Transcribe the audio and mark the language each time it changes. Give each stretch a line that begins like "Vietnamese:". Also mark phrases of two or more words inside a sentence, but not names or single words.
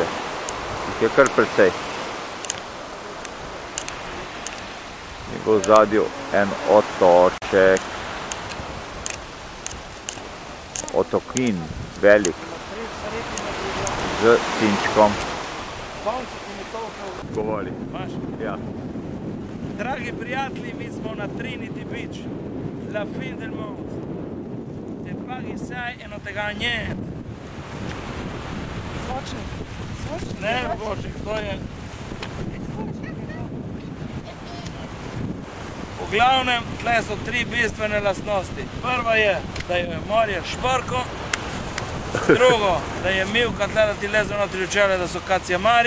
Slovenian: Jih je kar precej. In bo v zadju en otoček. Otokin, velik. Z cinčkom. Govori. Ja. Dragi prijatelji, mi smo na Trinity Beach,
Venetian: la fin del mondo. Te paghi sai e non te ga niente.
Slovenian: Zvočnik? Ne, zvočnik, to je... V glavnem, tle so 3 bistvene lastnosti. Prva je, da je morje šprko. Drugo, da je mivka tle, da ti leze notri v čele, da so kacijamari.